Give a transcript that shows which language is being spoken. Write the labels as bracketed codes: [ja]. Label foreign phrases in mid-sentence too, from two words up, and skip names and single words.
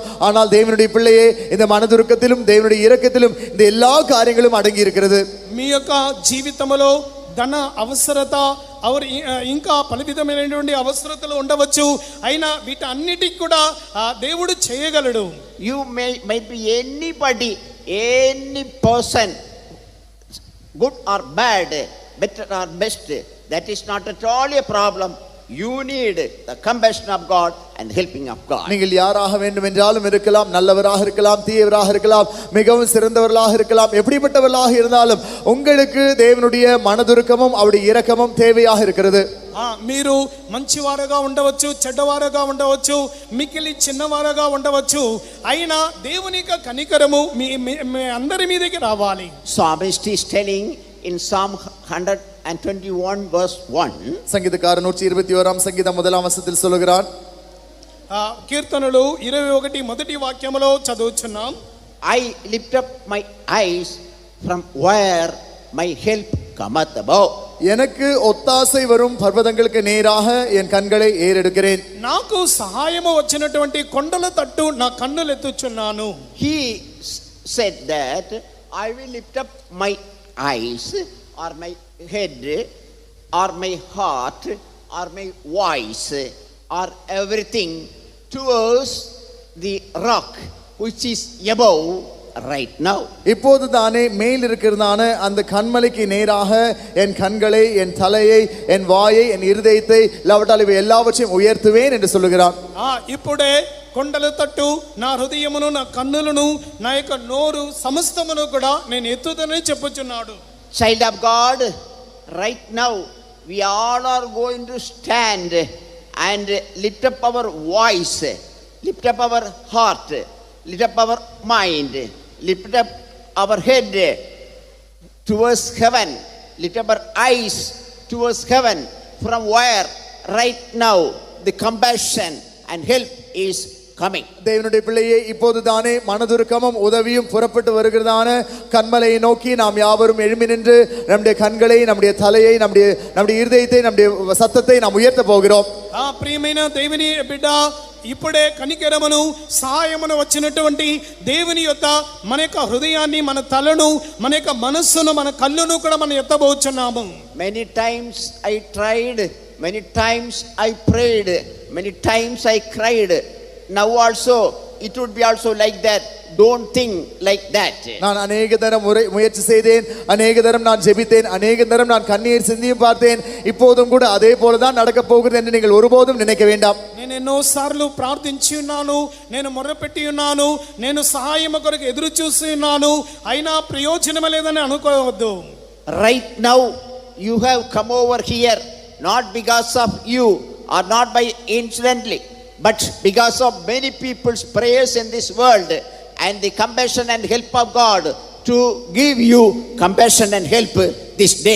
[ta] ஆனால் தேவனுடைய பிள்ளையே, இந்த மனதுருக்கத்திலும் தேவனுடைய இரக்கத்திலும் இந்த எல்லா காரியங்களும் அடங்கி இருக்கிறது. [te] మీ యొక్క జీవితంలో ధన అవసరత ఇంకా పలు విధమైనటువంటి అవసరతలు ఉండవచ్చు. అయినా వీటన్నిటికి కూడా దేవుడు చేయగలడు. [en] You may be anybody, any person, good or bad, better or best. That is not at all a problem. You need the compassion of God and helping of God. [ta] நீங்கள் யாராக வேண்டும் என்றாலும் இருக்கலாம், நல்லவராக இருக்கலாம், தீயவராக இருக்கலாம், மிகவும் சிறந்தவர்களாக இருக்கலாம், எப்படிப்பட்டவர்களாக இருந்தாலும் உங்களுக்கு தேவனுடைய மனதுருக்கமும் அவருடைய இரக்கமும் தேவையாக இருக்கிறது. [te] మీరు మంచివారుగా ఉండవచ్చు, చెడ్డవారుగా ఉండవచ్చు, మిక్కిలి చిన్నవారుగా ఉండవచ్చు. అయినా దేవుని యొక్క కనికరము మీ అందరి మీదకి రావాలి. [en] Psalmist is telling in Psalm 121 verse 1. [ta] சங்கீதக்காரன் 121ஆம் சங்கீதம் முதலாம் வசனத்தில் சொல்கிறான், [te] కీర్తనలు 21 మొదటి వాక్యములో చదువుచున్నాం. [en] I lift up my eyes from where my help cometh above. [ta] எனக்கு ஒத்தாசை வரும் பர்வதங்களுக்கு நேராக என் கண்களை ஏறெடுக்கிறேன். [te] నాకు సహాయము వచ్చినటువంటి కొండల తట్టు నా కన్నులు ఎత్తుచున్నాను. [en] He said that I will lift up my eyes or my head or my heart or my voice or everything towards the rock which is above right now. [ta] இப்போது தானே மேல் இருக்கிறதான அந்த கண்மலைக்கு நேராக என் கண்களை, என் தலையை, என் வாயை, என் இருதயத்தை, இல்லாவிட்டால் இவை எல்லாவற்றையும் உயர்த்துவேன் என்று சொல்லுகிறான். [te] ఇప్పుడే కొండల తట్టు నా హృదయమును, నా కన్నులను, నా యొక్క నోరు సమస్తమును కూడా నేను ఎత్తుదనని చెప్పుచున్నాడు. [en] Child of God, right now we all are going to stand and lift up our voice, lift up our heart, lift up our mind, lift up our head towards heaven, lift up our eyes towards heaven, from where right now the compassion and help is coming. [ta] தேவனுடைய பிள்ளையே, இப்போது தானே மனதுருக்கமும் உதவியும் புறப்பட்டு வருகிறதான கண்மலையை நோக்கி நாம் யாவரும் எழும்பி நின்று நம்முடைய கண்களை, நம்முடைய தலையை, நம்முடைய இருதயத்தை, நம்முடைய சத்தத்தை நாம் உயர்த்த போகிறோம். [te] ప్రియమైన దేవుని బిడ్డ, ఇప్పుడే కనికరమును, సహాయమును వచ్చినటువంటి దేవుని యొక్క మన యొక్క హృదయాన్ని, మన తలను, మన యొక్క మనస్సును, మన కళ్ళును కూడా మనం ఎత్తబోచున్నాము. [en] Many times I tried, many times I prayed, many times I cried. Now also it would be also like that. Don't think like that. [ta] நான் அநேக தரம் முயற்சி செய்தேன், அநேக தரம் நான் ஜெபித்தேன், அநேக தரம் நான் கண்ணீர் சிந்தியும் பார்த்தேன். இப்போதும் கூட அதே போலதான் நடக்க போகிறது என்று நீங்கள் ஒருபோதும் நினைக்க வேண்டாம். [te] నేను ఎన్నో సార్లు ప్రార్థించి ఉన్నాను, నేను మొర్రపెట్టి ఉన్నాను, నేను సహాయం కొరకు ఎదురు చూసి ఉన్నాను, అయినా ప్రయోజనం లేదని అనుకోవద్దు. [en] Right now you have come over here not because of you or not by incidentally, but because of many people's prayers in this world and the compassion and help of God to give you compassion and help this day.